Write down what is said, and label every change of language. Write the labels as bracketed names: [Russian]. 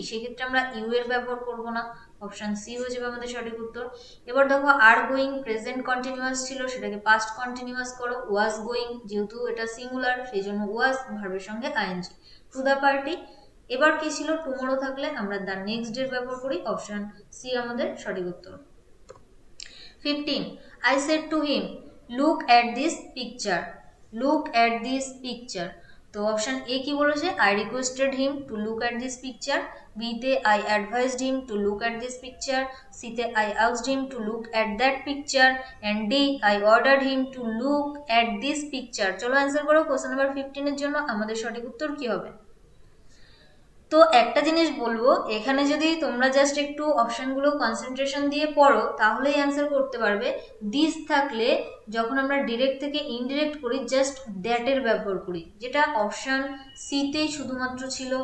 [Bangla] সেক্ষেত্রে আমরা ইউ এর ব্যবহার করব না। অপশন সি হয়ে যাবে আমাদের সঠিক উত্তর। এবার দেখো আর গোয়িং প্রেজেন্ট কন্টিনিউয়াস ছিল, সেটাকে পাস্ট কন্টিনিউয়াস করো। ওয়াজ গোয়িং, যেহেতু এটা সিঙ্গুলার সেই জন্য ওয়াজ ভার্বের সঙ্গে আইএনজি। To the party. এবার কি ছিল? টুমরো থাকলে আমরা দ্য নেক্সট ডে ব্যবহার করি। অপশন সি আমাদের সঠিক উত্তর। 15. [English] I said to him, look at this picture. Look at this picture. [Bangla] তো অপশন এ কি বলেছে? [English] I requested him to look at this picture. B তে I advised him to look at this picture. C তে I asked him to look at that picture. And D I ordered him to look at this picture. [Bangla] চলো answer করো। Question number 15 এর জন্য আমাদের সঠিক উত্তর কি হবে? তো একটা জিনিস বলবো, এখানে যদি তোমরা জাস্ট একটু অপশনগুলো কনসেন্ট্রেশন দিয়ে পড়ো তাহলেই অ্যান্সার করতে পারবে। দিস থাকলে যখন আমরা ডিরেক্ট থেকে ইনডিরেক্ট করি জাস্ট দ্যাটের ব্যবহার করি, যেটা অপশন সিতেই শুধুমাত্র ছিল।